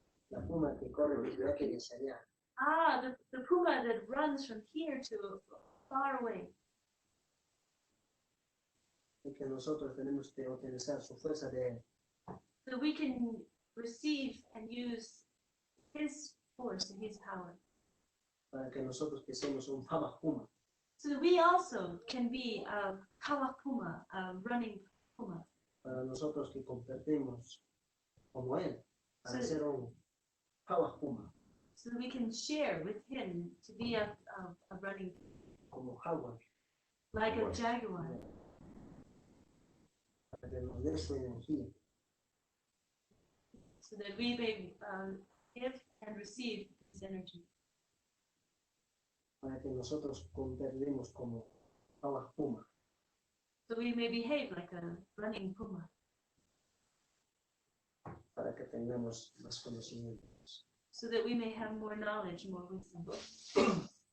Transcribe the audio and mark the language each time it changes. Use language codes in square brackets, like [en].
[es] La puma que corre desde aquí hacia allá. [en] The puma that runs from here to far away. [es] Y que nosotros tenemos que utilizar su fuerza de [en] so we can receive and use his force and his power. [es] Para que nosotros que somos un Puma, [en] So that we also can be a kawakuma, a running puma. [es] para nosotros que compartimos como él, para Sí. ser un Puma, [en] So that we can share with him to be a running, [es] como jaguar, [en] like a jaguar. [es] para que nos dé su energía, [en] So that we may give and receive his energy. [es] para que nosotros compartimos como Puma, [en] So we may behave like a running puma. [es] para que tengamos más conocimientos. [en] So that we may have more knowledge, more wisdom.